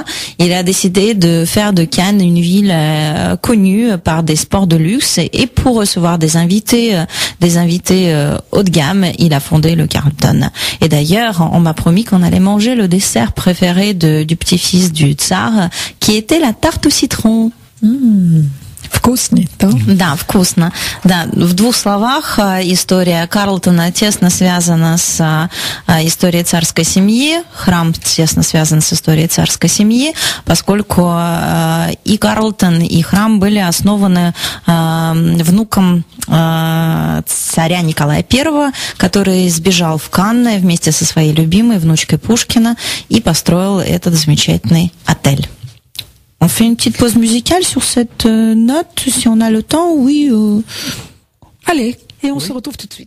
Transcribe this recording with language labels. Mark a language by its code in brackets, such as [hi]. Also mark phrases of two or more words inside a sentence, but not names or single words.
[fr] Il a décidé de faire de Cannes une ville connue par des sports de luxe et pour recevoir des invités haut de gamme, il a fondé le Carlton. Et d'ailleurs, on m'a promis qu'on allait manger le dessert préféré du petit-fils du tsar, qui était la tarte au citron. [ru] Вкусно, да? Да, вкусно. Да, в двух словах, история Карлтона тесно связана с историей царской семьи, храм тесно связан с историей царской семьи, поскольку и Карлтон, и храм были основаны внуком царя Николая I, который сбежал в Канны вместе со своей любимой внучкой Пушкина и построил этот замечательный отель. [fr] On fait une petite pause musicale sur cette note, si on a le temps, oui. Allez, et on se retrouve tout de suite.